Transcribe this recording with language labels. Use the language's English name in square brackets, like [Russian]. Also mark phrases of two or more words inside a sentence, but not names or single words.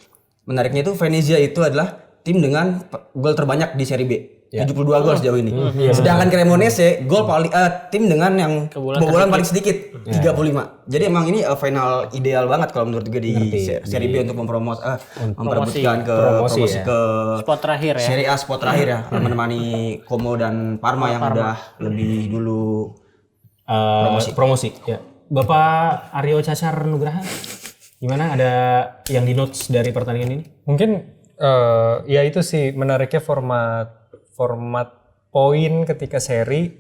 [Indonesian] Menariknya itu Venezia itu adalah tim dengan gol terbanyak di Serie B. 72 gol sejauh ini. Sedangkan Cremonese gol paling tim dengan yang kebobolan paling sedikit 35. Jadi emang ini final ideal banget kalau menurut gue di Serie B untuk memperebutkan ke promosi ke spot terakhir ya. Serie A spot terakhir ya, menemani Como dan Parma yang udah lebih dulu promosi. Ya. Bapak Aryo Cacar Nugraha, gimana, ada yang di notes dari pertandingan ini? Mungkin ya itu sih menariknya format poin ketika seri.